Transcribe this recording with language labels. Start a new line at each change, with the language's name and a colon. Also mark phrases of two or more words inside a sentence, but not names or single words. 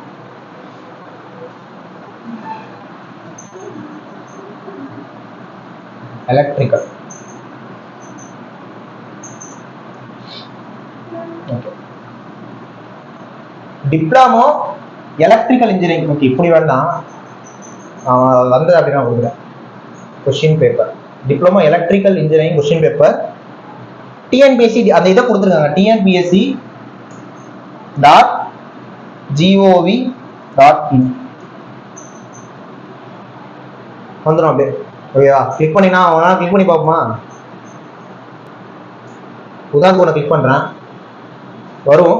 English: Electrical diploma electrical engineering.
Tamil: ஓகே, இப்படி வேண்டாம், வந்தது அப்படின்னா கொடுக்குறேன்.
English: question paper diploma electrical engineering question paper TNPSC
Tamil: அந்த இத கொடுத்திருக்காங்க. TNPSC.gov.in வந்துரும் அப்படியே. ஓகேவா, கிளிக் பண்ணினா அவனா கிளிக் பண்ணி பாப்போமா? உதாரணத்துக்கு கிளிக் பண்றேன், வரும்.